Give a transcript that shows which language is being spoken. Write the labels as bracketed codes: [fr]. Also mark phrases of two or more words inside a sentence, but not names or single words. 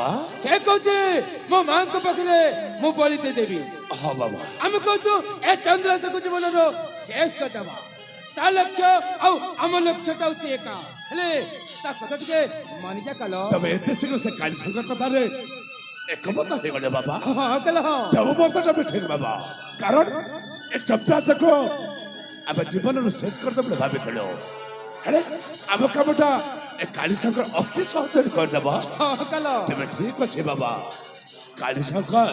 [or] ସେ କହୁଛି ମୋ ମାଙ୍କ ପାଖରେ ମୁଁ ବଳି ଦେଇଦେବି। ହଁ ବାବା। ଆମେ କହୁଛୁ ଏ ଚନ୍ଦ୍ରଶେଖର ଜୀବନର ଶେଷ କରିଦେବା। ତା ଲକ୍ଷ୍ୟ ଆଉ ଆମ ଲକ୍ଷ୍ୟଟା ହଉଛି ଏକା। ହେଲେ ତା କଥା ଟିକେ ମାନିଯା କାଲ। ତମେ ଏତେ ଶୀଘ୍ର ସେ କାଳୀଶଙ୍କର କଥାରେ [bn] একমত হয়ে গেলে বাবা। [or] ହଁ କାଲ ହଁ। ତମ ମତଟା ବି ଠିକ ବାବା। କାରଣ ଏ ଚନ୍ଦ୍ରାଶେଖ ଆମେ ଜୀବନରୁ ଶେଷ କରିଦେବ ବୋଲି ଭାବିଥିଲୁ, ହେଲେ ଆମ କାମଟା ଏ କାଳୀଶଙ୍କର ଅତି ସହଜରେ କରିଦେବ। ହଁ କାଲ। ତେବେ ଠିକ ଅଛି ବାବା। କାଳୀଶଙ୍କର,